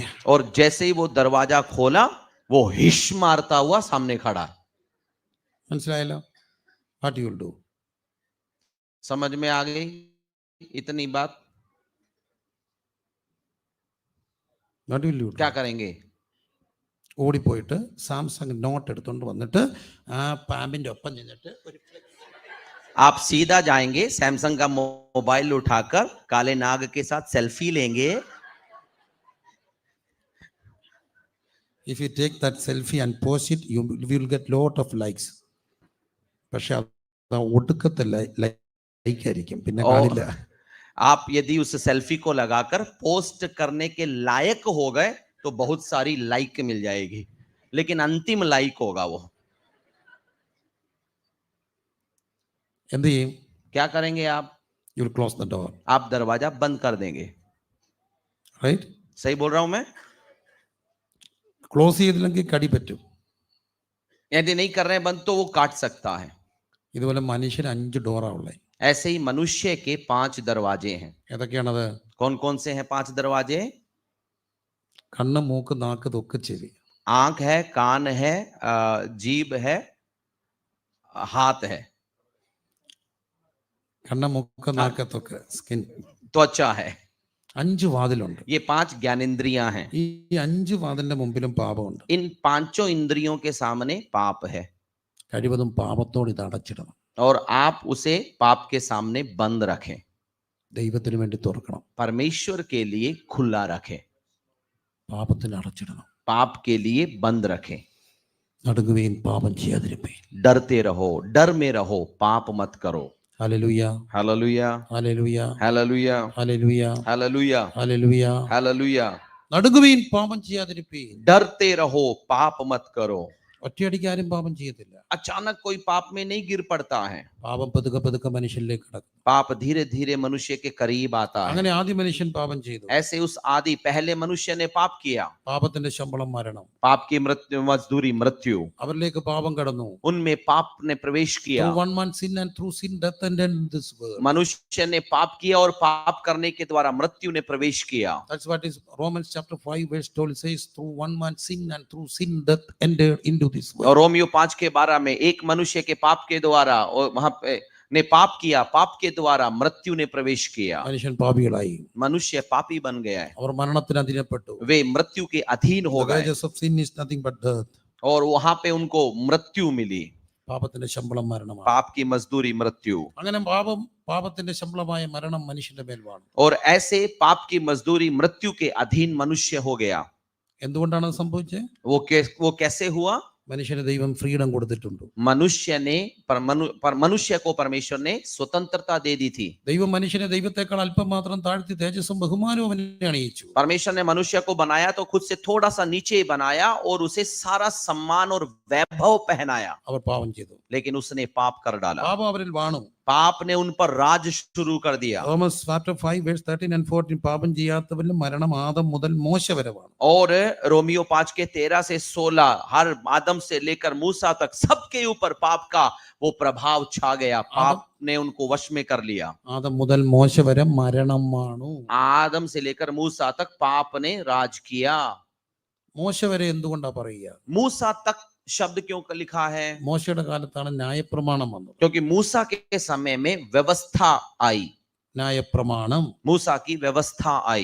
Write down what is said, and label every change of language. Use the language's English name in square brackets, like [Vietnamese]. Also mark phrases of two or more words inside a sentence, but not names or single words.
[Hindi] और जैसे ही वो दरवाजा खोला, वो हिश मारता हुआ सामने खड़ा. [Malayalam] മനസ്സിലായല്ലോ? [English] What you will do? [Hindi] समझ में आ गई इतनी बात? [English] What will you do? [Hindi] क्या करेंगे? [Malayalam] ഓടിപ്പോയിട്ട് സാംസങ് നോട്ട് എടുത്തുകൊണ്ട് വന്നിട്ട് ആ പാമ്പിന്റെ ഒപ്പം നിന്നിട്ട് ഒരു [Hindi] आप सीधा जाएंगे, सैमसंग का मोबाइल उठाकर काले नाग के साथ सेल्फी लेंगे. [English] If you take that selfie and post it, you will get lot of likes. [Malayalam] പക്ഷെ അത് ഒടുക്കത്തെ ലൈക്ക് ആയിരിക്കും, പിന്നെ [Hindi] और [Malayalam] കാണില്ല. [Hindi] आप यदि उस सेल्फी को लगाकर पोस्ट करने के लायक हो गए तो बहुत सारी लाइक मिल जाएगी, लेकिन अंतिम लाइक होगा वो. [Malayalam] എന്ത് ചെയ്യും? [Hindi] क्या करेंगे आप? [English] You will close the door. [Hindi] आप दरवाजा बंद कर देंगे. [English] Right? [Hindi] सही बोल रहा हूं मैं? [Malayalam] ക്ലോസ് ചെയ്തില്ലെങ്കിൽ കടി പറ്റും. [Hindi] यदि नहीं कर रहे हैं बंद तो वो काट सकता है. [Malayalam] ഇതുപോലെ മനുഷ്യന് 5 ഡോറാ ഉള്ളത്. [Hindi] ऐसे ही मनुष्य के 5 दरवाजे हैं. [Malayalam] ഏതൊക്കെയാണത്? [Hindi] कौन कौन से हैं 5 दरवाजे? [Malayalam] കണ്ണ്, മൂക്ക്, നാക്ക്, തൊക്ക്, ചെവി. [Hindi] आंख है, कान है, जीभ है, हाथ है. [Malayalam] കണ്ണ്, മൂക്ക്, നാക്ക്, തൊക്ക്, സ്കിൻ. [Hindi] त्वचा है. [Malayalam] 5 വാതിലുണ്ട്. [Hindi] ये 5 ज्ञानेंद्रियां हैं. [Malayalam] ഈ 5 വാതിലിന്റെ മുമ്പിലും പാപമുണ്ട്. [Hindi] इन पांचों इंद्रियों के सामने पाप है [Malayalam] കഴിവതും പാപത്തോട് ഇത് അടച്ചിടണം. [Hindi] और आप उसे पाप के सामने बंद रखें. [Malayalam] ദൈവത്തിന് വേണ്ടി തുറക്കണം. [Hindi] परमेश्वर के लिए खुला रखें. [Malayalam] പാപത്തിന് അടച്ചിടണം. [Hindi] पाप के लिए बंद रखें. [Malayalam] നടുങ്ങുകയും പാപം ചെയ്യാതിരിപ്പീൻ. [Hindi] डरते रहो, डर में रहो, पाप मत करो. [Malayalam] ഹല്ലേലൂയ, [Hindi] हालेलुया, [Malayalam] ഹല്ലേലൂയ, [Hindi] हालेलुया, [Malayalam] ഹല്ലേലൂയ, [Hindi] हालेलुया, [Malayalam] ഹല്ലേലൂയ. [Hindi] हालेलुया. [Malayalam] നടുങ്ങുകയും പാപം ചെയ്യാതിരിപ്പീൻ. [Hindi] डरते रहो, पाप मत करो. [Malayalam] ഒറ്റയടിക്ക് ആരും പാപം ചെയ്യത്തില്ല. [Hindi] अचानक कोई पाप में नहीं गिर पड़ता है. [Malayalam] പാപം പതുക്കെ പതുക്കെ മനുഷ്യനിലേക്ക് കടക്കും. [Hindi] पाप धीरे धीरे मनुष्य के करीब आता है. [Malayalam] അങ്ങനെ ആദ്യ മനുഷ്യൻ പാപം ചെയ്തു. [Hindi] ऐसे उस आदि पहले मनुष्य ने पाप किया. [Malayalam] പാപത്തിന്റെ ശമ്പളം മരണം. [Hindi] पाप की मृत्यु, मजदूरी मृत्यु. [Malayalam] അവരിലേക്ക് പാപം കടന്നു. [Hindi] उनमें पाप ने प्रवेश किया. [English] Through one man's sin and through sin death entered this world. [Hindi] मनुष्य ने पाप किया और पाप करने के द्वारा मृत्यु ने प्रवेश किया. [English] That's what is Romans chapter 5 verse 12 says, through one man's sin and through sin death entered into this world. [Hindi] और रोमियो 5:12 में एक मनुष्य के पाप के द्वारा और वहां पे ने पाप किया, पाप के द्वारा मृत्यु ने प्रवेश किया. [Malayalam] മനുഷ്യൻ പാപികളായി. [Hindi] मनुष्य पापी बन गया है. [Malayalam] അവർ മരണത്തിന് അധീനപ്പെട്ടു. [Hindi] वे मृत्यु के अधीन हो [English] The [Hindi] गए [English] wages of sin is nothing but death. [Hindi] और वहां पे उनको मृत्यु मिली. [Malayalam] പാപത്തിന്റെ ശമ്പളം മരണമാണ്. [Hindi] पाप की मजदूरी मृत्यु. [Malayalam] അങ്ങനെ പാപത്തിന്റെ ശമ്പളമായ മരണം മനുഷ്യന്റെ മേൽ വന്നു. [Hindi] और ऐसे पाप की मजदूरी मृत्यु के अधीन मनुष्य हो गया. [Malayalam] എന്തുകൊണ്ടാണ് അത് സംഭവിച്ചത്? [Hindi] वो कैसे हुआ? [Malayalam] മനുഷ്യന് ദൈവം ഫ്രീഡം കൊടുത്തിട്ടുണ്ട്. [Hindi] मनुष्य को परमेश्वर ने स्वतंत्रता दे दी थी. [Malayalam] ദൈവം മനുഷ്യനെ ദൈവത്തെക്കാൾ അല്പം മാത്രം താഴ്ത്തി തേജസ്സും ബഹുമാനവും അവനെ അണിയിച്ചു. [Hindi] परमेश्वर ने मनुष्य को बनाया तो खुद से थोड़ा सा नीचे बनाया और उसे सारा सम्मान और वैभव पहनाया. [Malayalam] അവർ പാപം ചെയ്തു. [Hindi] लेकिन उसने पाप कर डाला. [Malayalam] പാപം അവരിൽ വാണു. [Hindi] पाप ने उन पर राज शुरू कर दिया. [English] Romans chapter 5 verse 13 and 14 [Malayalam] പാപം ചെയ്യാത്തവരിൽ മരണം ആദം മുതൽ മോശ വരെ വാണു. [Hindi] और रोमियो 5:13 से 16 हर आदम से लेकर मूसा तक सबके ऊपर पाप का वो प्रभाव छा गया. पाप ने उनको वश में कर लिया. [Malayalam] ആദം മുതൽ മോശ വരെ മരണം വാണു. [Hindi] आदम से लेकर मूसा तक पाप ने राज किया. [Malayalam] മോശ വരെ എന്തുകൊണ്ടാ പറയുക? [Hindi] मूसा तक शब्द क्यों लिखा है? [Malayalam] മോശയുടെ കാലത്താണ് ന്യായപ്രമാണം വന്നത്. [Hindi] क्योंकि मूसा के समय में व्यवस्था आई. [Malayalam] ന്യായപ്രമാണം. [Hindi] मूसा की व्यवस्था आई.